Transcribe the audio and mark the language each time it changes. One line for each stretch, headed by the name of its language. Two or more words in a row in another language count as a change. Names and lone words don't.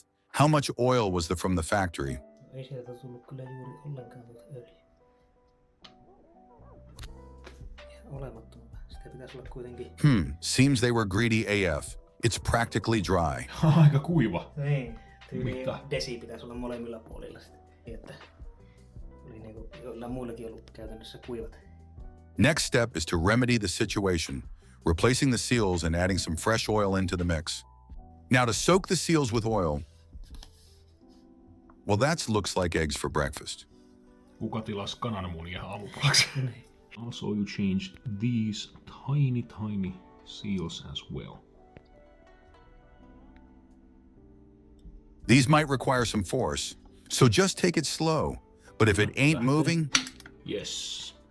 English: How much oil was from the factory? Seems they were greedy AF. It's practically dry.
Finnish: Aika kuiva. Niin, Mitä? desi pitäisi olla molemmilla puolilla sitten. Että oli niinku jollain muillakin ollut käytännössä kuivat.
English: Next step is to remedy the situation, replacing the seals and adding some fresh oil into the mix. Now to soak the seals with oil, well, that looks like eggs for breakfast.
Finnish: Kuka tilas kananmunia aamupalaksi?
English: Also, you changed these tiny seals as well. These might require some force, so just take it slow. But if it ain't moving, Yes.